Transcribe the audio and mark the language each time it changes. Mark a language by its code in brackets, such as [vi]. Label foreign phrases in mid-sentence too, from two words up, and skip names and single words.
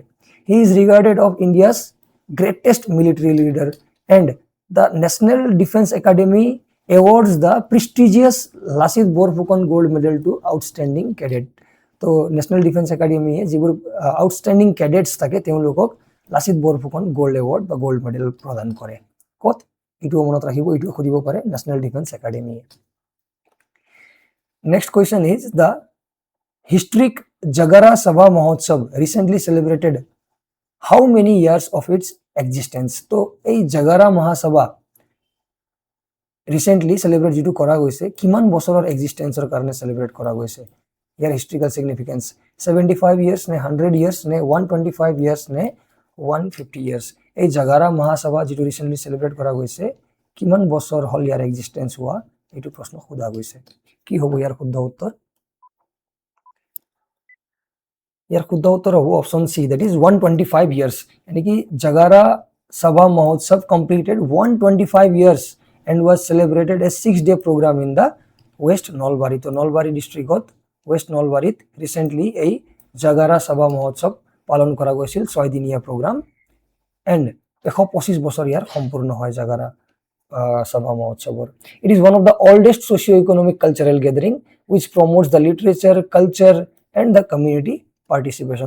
[en] He is regarded of India's greatest military leader and the National Defence Academy awards the prestigious Lachit Borphukan gold medal to outstanding cadet. [as] তো নেশ্যনেল ডিফেন্স একাডেমীয়ে যিবোৰ [en] outstanding cadets [as] থাকে তেওঁলোকক লাচিত বৰফুকন [en] gold award [as] বা [en] gold medal [as] প্ৰদান কৰে। ক'ত? এইটোও মনত ৰাখিব, এইটোও সুধিব পাৰে নেশ্যনেল ডিফেন্স একাডেমীয়ে। [en] next question is the historic Jagara Sabha Mahotsav recently celebrated how many years of its existence? [as] তো এই জাগাৰা মহাসভা [en] recently celebrate [as] যিটো কৰা গৈছে, কিমান বছৰৰ এক্সিষ্টেঞ্চৰ কাৰণে চেলিব্ৰেট কৰা গৈছে? ইয়াৰ [en] historical significance [as] 75 ইয়াৰ্ছ নে 100 ইয়াৰ্ছ নে 125 ইয়াৰ্ছ নে 150 ইয়াৰ্ছ? এই জাগাৰা মহাসভা যিটো [en] recently celebrate [as] কৰা গৈছে, কিমান বছৰ হ'ল ইয়াৰ এক্সিষ্টেঞ্চ হোৱা, এইটো প্ৰশ্ন সোধা গৈছে। কি হ'ব ইয়াৰ শুদ্ধ উত্তৰ? ইয়াৰ শুদ্ধ উত্তৰ হ'ব [en] option C, that is 125 years. [hi] यानी कि [en] জাগাৰা সভা মহোৎসৱ completed 125 years and was celebrated as 6-day program in the West Nalbari. [as] তো নলবাৰী ডিষ্ট্ৰিক্টত ৱেষ্ট নলবাৰীত ৰিচেণ্টলি এই জাগাৰা সভা মহোৎসৱ পালন কৰা গৈছিল, 6 দিনীয়া প্ৰগ্ৰাম, এণ্ড 125 বছৰ ইয়াৰ সম্পূৰ্ণ হয় জাগাৰা সভা মহোৎসৱৰ। [en] It is one of the oldest socio economic cultural gathering which promotes the literature, culture and the community participation.